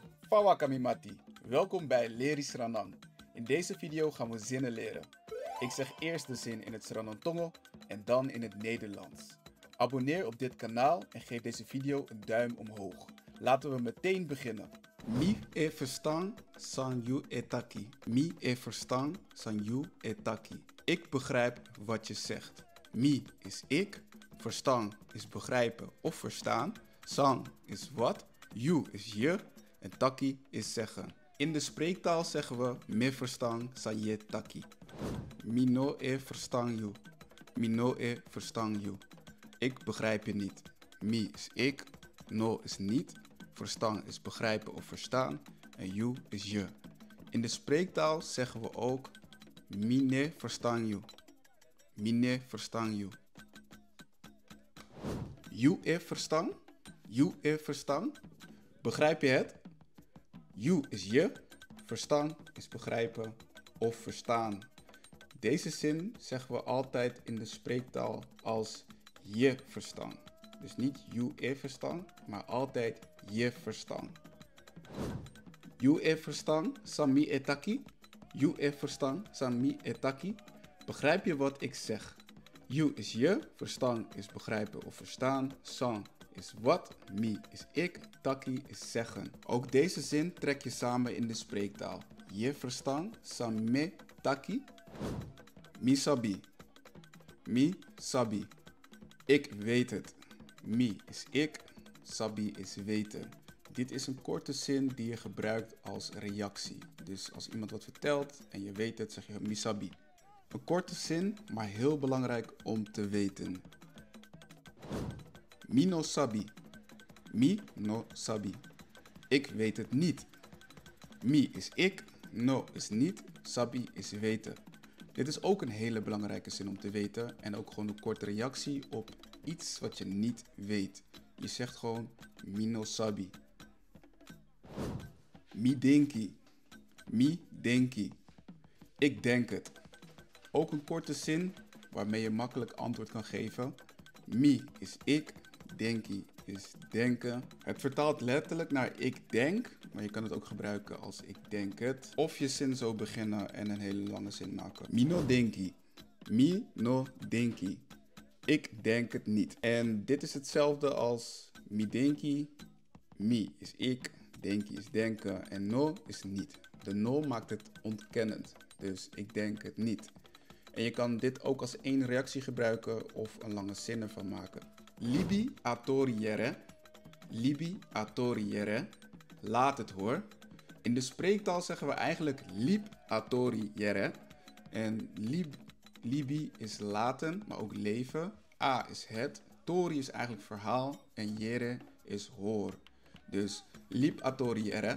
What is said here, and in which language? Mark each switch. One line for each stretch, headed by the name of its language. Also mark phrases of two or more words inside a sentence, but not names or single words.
Dutch: Fawa Kamimati, welkom bij Leri Sranang. In deze video gaan we zinnen leren. Ik zeg eerst de zin in het Sranang-Tongo en dan in het Nederlands. Abonneer op dit kanaal en geef deze video een duim omhoog. Laten we meteen beginnen.
Sranan Tongo: Mi e verstaan san you etaki. Mi e verstaan san you etaki.
Dutch: Ik begrijp wat je zegt. Mi is ik, verstaan is begrijpen of verstaan, san is wat, you is je en taki is zeggen. In de spreektaal zeggen we
Sranan Tongo: me verstaan san je taki. Mi no e verstaan you. Mi no e verstaan you.
Dutch: Ik begrijp je niet. Mi is ik, no is niet, verstaan is begrijpen of verstaan en you is je. In de spreektaal zeggen we ook
Sranan Tongo: mine verstaan you. Mine verstaan you. You e verstaan. You e verstaan.
Dutch: Begrijp je het? You is je, verstaan is begrijpen of verstaan. Deze zin zeggen we altijd in de spreektaal als je verstaan. Dus niet
Sranan Tongo: you e verstaan,
Dutch: maar altijd je verstaan.
Sranan Tongo: You e verstaan, san mi etaki. You e verstaan, san mi etaki.
Dutch: Begrijp je wat ik zeg? You is je, verstaan is begrijpen of verstaan, san is wat, mi is ik, taki is zeggen. Ook deze zin trek je samen in de spreektaal.
Sranan Tongo: Je verstaan, san me taki. Mi sabi. Mi sabi.
Dutch: Ik weet het. Mi is ik, sabi is weten. Dit is een korte zin die je gebruikt als reactie. Dus als iemand wat vertelt en je weet het, zeg je
Sranan Tongo: mi sabi.
Dutch: Een korte zin, maar heel belangrijk om te weten.
Sranan Tongo: Mi no sabi. Mi no sabi.
Dutch: Ik weet het niet. Mi is ik, no is niet, sabi is weten. Dit is ook een hele belangrijke zin om te weten en ook gewoon een korte reactie op iets wat je niet weet. Je zegt gewoon
Sranan Tongo: mi no sabi. Mi denki. Mi denki.
Dutch: Ik denk het. Ook een korte zin waarmee je makkelijk antwoord kan geven. Mi is ik, denki is denken. Het vertaalt letterlijk naar ik denk, maar je kan het ook gebruiken als ik denk het. Of je zin zo beginnen en een hele lange zin maken.
Sranan Tongo: Mi no denki. Mi no denki.
Dutch: Ik denk het niet. En dit is hetzelfde als
Sranan Tongo: mi denki.
Dutch: Mi is ik, denki is denken en no is niet. De no maakt het ontkennend. Dus ik denk het niet. En je kan dit ook als één reactie gebruiken of een lange zin ervan maken.
Sranan Tongo: Libi atoriere. Libi atoriere.
Dutch: Laat het hoor. In de spreektaal zeggen we eigenlijk
Sranan Tongo: lib atoriere.
Dutch: En libi is laten, maar ook leven. A is het. Tori is eigenlijk verhaal. En jere is hoor. Dus
Sranan Tongo: lib atoriere.